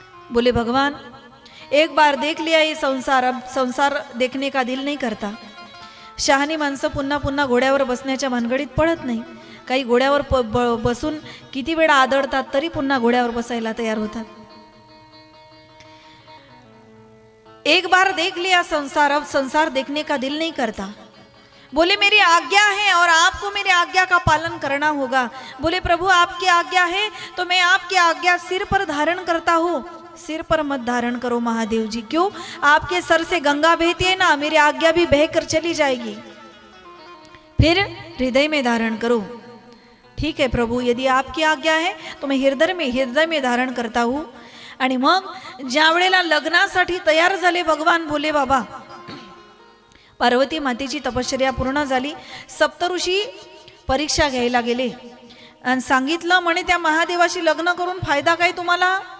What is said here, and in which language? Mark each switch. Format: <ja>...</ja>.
<hi>बोले भगवान एक बार देख लिया ये संसार, अब संसार देखने का दिल नहीं करता.</hi> <mr>शहाणी माणसं पुन्हा पुन्हा घोड्यावर बसण्याच्या भानगडीत पडत नाही. काही घोड्यावर बसून किती वेळा आदळतात तरी पुन्हा घोड्यावर बसायला तयार होतात.</mr> <hi>एक बार देख लिया संसार, अब संसार देखने का दिल नहीं करता. बोले मेरी आज्ञा है और आपको मेरी आज्ञा का पालन करना होगा. बोले प्रभु आपकी आज्ञा है तो मैं आपकी आज्ञा सिर पर धारण करता हूँ. सिर पर मत धारण करो महादेव जी. क्यों? आपके सर से गंगा बहती है ना, मेरी आज्ञा भी बहकर चली जाएगी. फिर हृदय में धारण करो. ठीक है प्रभु, यदि आपकी आज्ञा है तो मैं हृदय में धारण करता हूँ.</hi> <mr>आणि मग ज्या वेळेला लग्नासाठी तयार झाले भगवान भोले बाबा, पार्वती मातेची तपश्चर्या पूर्ण झाली. सप्तऋषी परीक्षा घ्यायला गेले आणि सांगितलं, म्हणे त्या महादेवाशी लग्न करून फायदा काय तुम्हाला?</mr>